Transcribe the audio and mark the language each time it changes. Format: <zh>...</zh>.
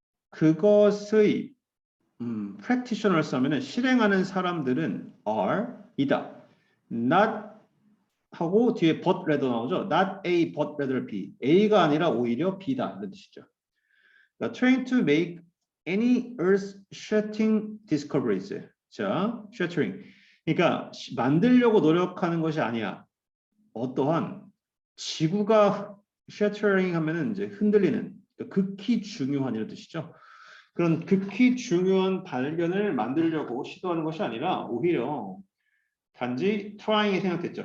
<ko>그것의 practitioners 하면은 실행하는 사람들은 are 이다. not 하고 뒤에 but rather 나오죠.</ko> <en>Not A but rather B.</en> <ko>A가 아니라 오히려 B다. 이런 뜻이죠. 그러니까</ko> <en>trying to make any earth-shattering discoveries.</en> <ko>자, shattering. 그러니까 만들려고 노력하는 것이 아니야. 어떠한 지구가 shattering 하면은 이제 흔들리는 그러니까 극히 중요한 이런 뜻이죠. 그런 극히 중요한 발견을 만들려고 시도하는 것이 아니라 오히려 단지 trying이 생각했죠.</ko>